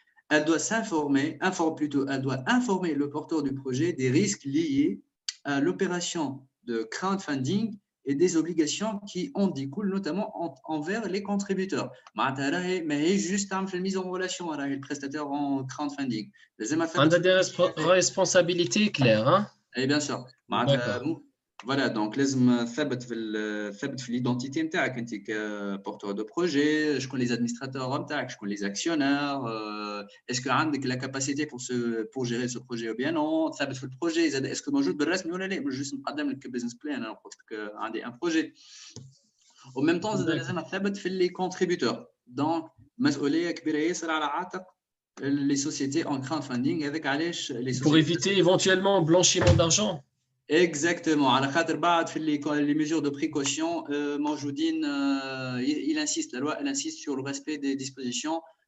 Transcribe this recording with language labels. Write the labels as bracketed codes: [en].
[fr] Elle doit informer le porteur du projet des risques liés à l'opération de crowdfunding et des obligations qui en découlent, notamment envers les contributeurs. Mais juste une mise en relation avec le prestataire en crowdfunding. On a des responsabilités claires. Hein? Et bien sûr. Voilà, donc [ar] لازم ثبت في l'identité نتاعك انت كبورتور دو بروجي, شكون [fr] les administrateurs [ar] نتاعك, شكون [fr] les actionnaires, est-ce que [ar] عندك [fr] la capacité pour gérer ce projet ou bien non, [ar] ثبت في البروجي زاد est-ce que موجود بالرسمي ولا لا, مش جوست نقدم لك بزنس بلان, انا قلت لك عندي ان بروجي. [fr] au même temps [ar] زاد لازم ثبت في [fr] les contributeurs. donc [ar] مسؤوليه كبيره ياسر على عاتق [fr] les sociétés en crowdfunding avec [ar] علاش [fr] les sociétés pour éviter éventuellement blanchiment d'argent. Exactement. [ar] على خاطر بعد في [fr] les mesures de précaution موجودين, il insiste, la loi elle insiste sur le respect des dispositions